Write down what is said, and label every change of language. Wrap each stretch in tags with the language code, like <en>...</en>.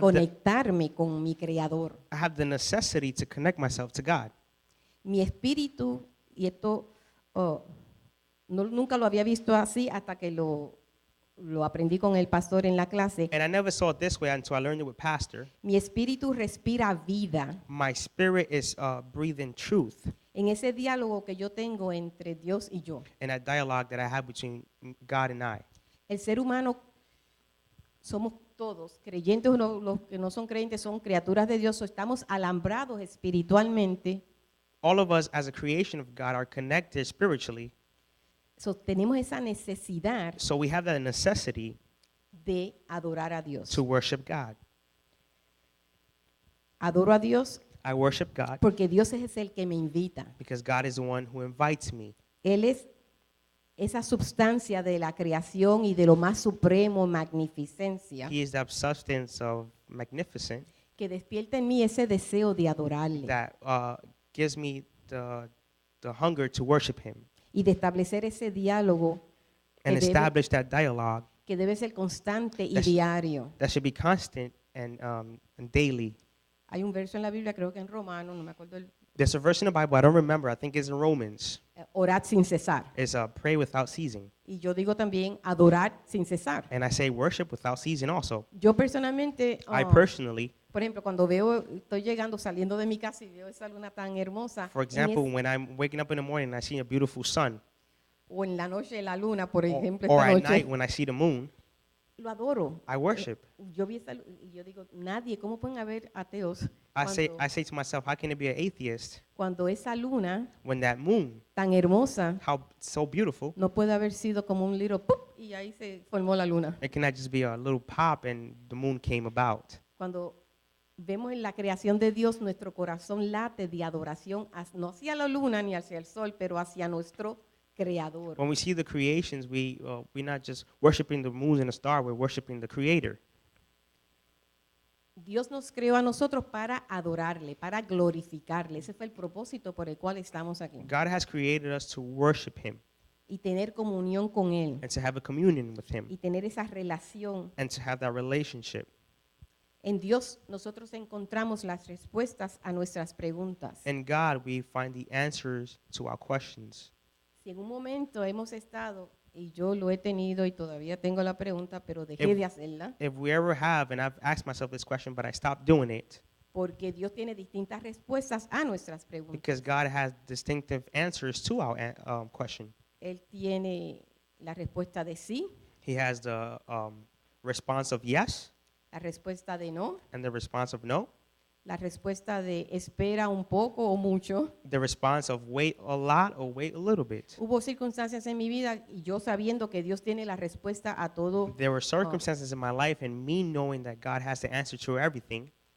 <es>conectarme con mi Creador.</es> <en>I have the necessity to connect myself to God.</en> <es>Mi espíritu, y esto nunca lo había visto así hasta que lo aprendí con el pastor en la clase.</es> <en>And I never saw it this way until I learned it with Pastor.</en> <es>Mi espíritu respira vida</es> <en>My spirit is breathing truth</en> <es>en ese diálogo que yo tengo entre Dios y yo.</es> <en>in that dialogue that I have between God and I.</en> <es>El ser humano somos todos, creyentes o no, los que no son creyentes son criaturas de Dios, o estamos alambrados espiritualmente.</es> <en>All of us as a creation of God are connected spiritually,</en> <es>Tenemos esa necesidad</es> <en>so we have that necessity</en> <es>de adorar a Dios.</es> <en>to worship God.</en> <es>Adoro a Dios</es> <en>I worship God</en> <es>porque Dios es el que me invita.</es> <en>because God is the one who invites me.</en> <es>Él es esa substancia de la creación y de lo más supremo, magnificencia,</es> <en>He is that substance of magnificent</en> <es>que despierta en mí ese deseo de adorarle</es> <en>that gives me the hunger to worship Him</en> <es>y de establecer ese diálogo</es> <en>and</en> <es>que debe,</es> <en>establish that dialogue</en> <es>que debe ser constante y</es> <en>That's-</en> <es>diario.</es> <en>that should be constant and daily.</en> <es>Hay un verso en la Biblia, creo que en Romano, no me acuerdo,</es> <en>There's a verse in the Bible, I don't remember, I think it's in Romans.</en> <es>orad sin cesar.</es> <en>It's pray without ceasing.</en> <es>Y yo digo también adorar sin cesar.</es> <en>And I say worship without ceasing also.</en> <es>Yo personalmente,</es> <en>I personally,</en> <es>por ejemplo, cuando estoy llegando, saliendo de mi casa y veo esa luna tan hermosa,</es> <en>for example, when I'm waking up in the morning and I see a beautiful sun,</en> <es>o en la noche la luna, por</es> <en>or,</en> <es>ejemplo,</es> <en>or</en> <es>esta</es> <en>at</en> <es>noche,</es> <en>night when I see the moon,</en> <es>lo adoro.</es> <en>I worship.</en> <es>Yo vi esa y yo digo, nadie, ¿cómo pueden haber ateos</es> <en>I say</en> <es>cuando,</es> <en>to myself, how can it be an atheist</en> <es>cuando esa luna</es> <en>when that moon,</en> <es>tan hermosa</es> <en>how so beautiful,</en> <es>no puede haber sido como un</es> <en>little</en> <es>¡pup! Y ahí se formó la luna?</es> <en>it cannot just be a little pop and the moon came about.</en> <es>Cuando vemos en la creación de Dios, nuestro corazón late de adoración, no hacia la luna ni hacia el sol, pero hacia nuestro creador.</es> <en>When we see the creations, we're not just worshiping the moon and the star, we're worshiping the Creator.</en> <es>Dios nos creó a nosotros para adorarle, para glorificarle. Ese fue el propósito por el cual estamos aquí.</es> <en>God has created us to worship Him</en> <es>Y tener comunión con Él.</es> <en>and to have a communion with Him</en> <es>Y tener esa relación.</es> <en>and to have that relationship.</en> <es>En Dios nosotros encontramos las respuestas a nuestras preguntas.</es> <en>In God, we find the answers to our questions.</en> <es>Si en un momento hemos estado, y yo lo he tenido y todavía tengo la pregunta, pero dejé</es> <en>If-</en> <es>de hacerla,</es> <en>If we ever have, and I've asked myself this question, but I stopped doing it</en> <es>porque Dios tiene distintas respuestas a nuestras preguntas.</es> <en>because God has distinctive answers to our question.</en> <es>Él tiene la respuesta de sí,</es> <en>He has the response of yes</en> <es>la respuesta de no,</es> <en>and the response of no,</en> <es>la respuesta de espera un poco o mucho.</es> <en>the response of wait a lot or wait a little bit.</en> <es>Hubo circunstancias en mi vida y yo sabiendo que Dios tiene la respuesta a todo,</es> <en>There were circumstances in my life and me knowing that God has the answer to everything</en>